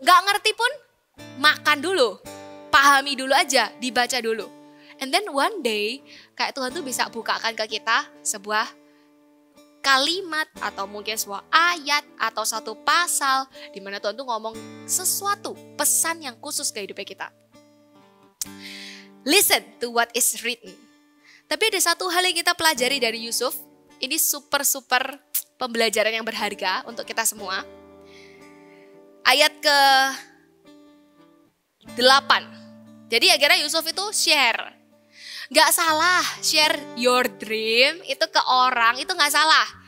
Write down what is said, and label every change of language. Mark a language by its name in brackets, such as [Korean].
[Indonesian] Gak ngerti pun, makan dulu, pahami dulu aja, dibaca dulu. [English] And then one day, [Indonesian] kayak Tuhan tuh bisa bukakan ke kita sebuah kalimat, atau mungkin sebuah ayat, atau satu pasal, di mana Tuhan tuh ngomong sesuatu, pesan yang khusus ke hidupnya kita. [English] Listen to what is written. [Indonesian] Tapi ada satu hal yang kita pelajari dari Yusuf. Ini super pembelajaran yang berharga untuk kita semua. Ayat ke-8. Jadi akhirnya Yusuf itu share. Gak salah [English] share your dream [Indonesian] itu ke orang, itu gak salah.